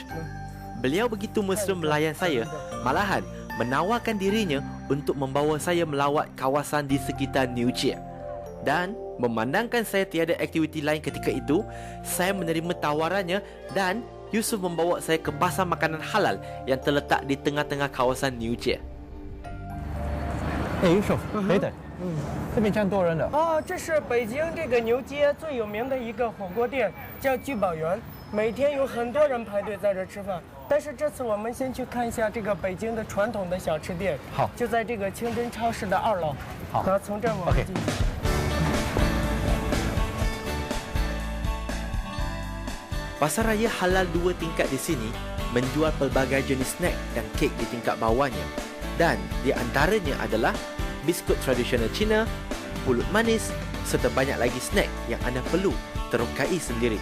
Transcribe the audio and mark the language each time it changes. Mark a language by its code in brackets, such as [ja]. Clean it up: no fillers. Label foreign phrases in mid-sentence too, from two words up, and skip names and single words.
[ms] Beliau begitu mesra melayan saya, malahan menawarkan dirinya untuk membawa saya melawat kawasan di sekitar New Jie. Dan memandangkan saya tiada aktiviti lain ketika itu, saya menerima tawarannya dan Yusuf membawa saya ke pasar makanan halal yang terletak di tengah-tengah kawasan New Jie. Yusuf, [zh] 等等，这边这样多人的。哦，这是北京这个牛街最有名的一个火锅店，叫聚宝园，每天有很多人排队在这吃饭。但是这次我们先去看一下这个北京的传统的小吃店，好，就在这个清真超市的2楼。好，然后从这儿我们进去。 [ms] Pasar raya halal 2 tingkat di sini menjual pelbagai jenis snack dan kek di tingkat bawahnya. Dan di antaranya adalah biskut tradisional Cina, pulut manis serta banyak lagi snack yang anda perlu terokai sendiri.